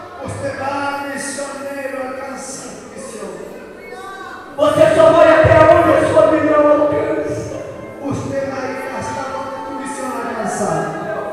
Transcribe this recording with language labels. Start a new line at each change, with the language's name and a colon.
Spanish: Usted va misionero a alcanzar tu visión.
Portuguese: Você só vai até onde a sua visão alcança.
Spanish: Usted va a ir hasta donde tu visión alcanzar.